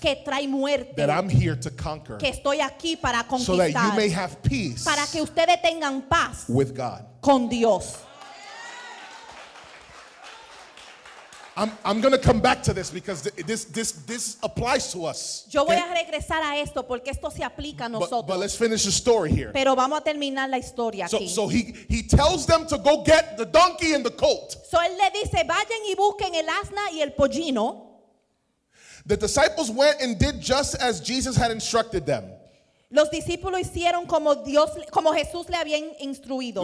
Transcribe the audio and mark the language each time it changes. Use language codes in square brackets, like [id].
[es] que trae muerte, [en] that I'm here to conquer, [es] que estoy aquí para [en] so that you [es] conquistar, [en] may have peace [es] para que ustedes tengan paz [en] with God. [es] con Dios. [en] I'm going to come back to this because this applies to us. [es] Yo voy [en] okay? [es] a regresar a esto porque esto se aplica a [en] But [es] nosotros. [en] let's finish the story here. [es] Pero vamos a terminar la historia aquí. [en] So he tells them to go get the donkey and the colt. [es] So él le dice, vayan y busquen el asna y el pollino. [en] The disciples went and did just as Jesus had instructed them. [es] Los discípulos hicieron como Jesús le había instruido.